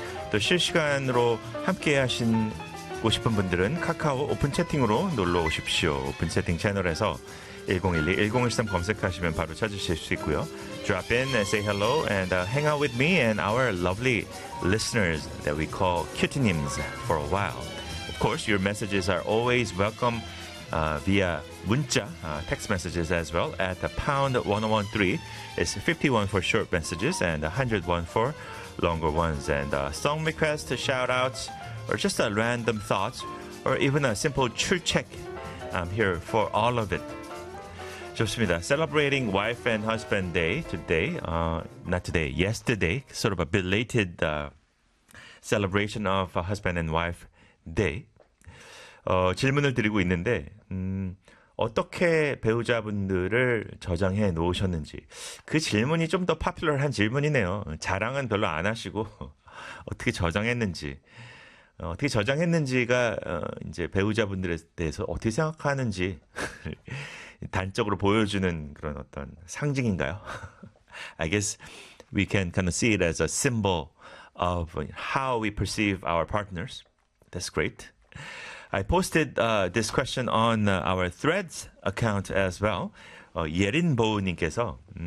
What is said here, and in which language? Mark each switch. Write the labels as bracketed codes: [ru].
[ko] 또 실시간으로 함께 하시고 싶은 분들은 카카오 오픈 채팅으로 놀러 오십시오. 오픈 채팅 채널에서 1012-1013 검색하시면 바로 찾으실 수 있고요. [en] Drop in and say hello and hang out with me and our lovely listeners that we call cutie-nims for a while. Of course, your messages are always welcome via 문자, text messages as well at #1013. It's 51 for short messages and 101 for longer ones. And song requests, shout-outs, or just a random thoughts, or even a simple true check. I'm here for all of it. [ko] 좋습니다. [en] Celebrating Wife and Husband Day today. Not today, yesterday. Sort of a belated celebration of Husband and Wife Day. [ko] 질문을 드리고 있는데 어떻게 배우자분들을 저장해 놓으셨는지 그 질문이 좀 더 파퓰러한 질문이네요. 자랑은 별로 안 하시고 어떻게 저장했는지 어떻게 저장했는지가 이제 배우자분들에 대해서 어떻게 생각하는지 단적으로 보여주는 그런 어떤 상징인가요? [en] I guess we can kind of see it as a symbol of how we perceive our partners. That's great. I posted this question on our Threads account as well. 예린보우님께서